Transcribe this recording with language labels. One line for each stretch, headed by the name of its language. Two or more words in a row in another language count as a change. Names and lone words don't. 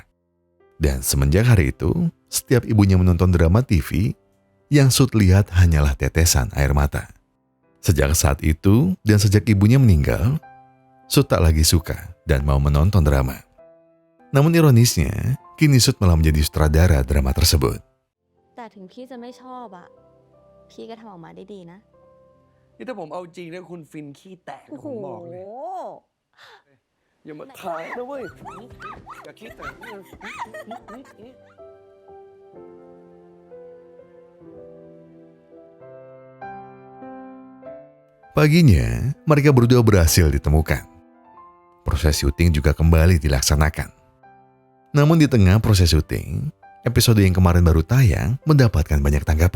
Indonesian: Dan semenjak hari itu, setiap ibunya menonton drama TV, yang Sud lihat hanyalah tetesan air mata. Sejak saat itu, dan sejak ibunya meninggal, Sud tak lagi suka dan mau menonton drama. Namun ironisnya, kini Sud malah menjadi sutradara drama tersebut.
Thai: แต่ถึงพี่จะไม่ชอบอะพี่ก็ทำออกมาได้ดีนะ นี่ถ้าผมเอาจริงเนี่ยคุณฟินขี้แตกนะผมบอกเลย อย่ามาถ่ายนะเว้ย อย่าขี้แตกนะ
Indonesian: Paginya, mereka berdua berhasil ditemukan. Proses syuting juga kembali dilaksanakan. Namun di tengah proses syuting, episode yang kemarin baru tayang mendapatkan banyak tanggapan.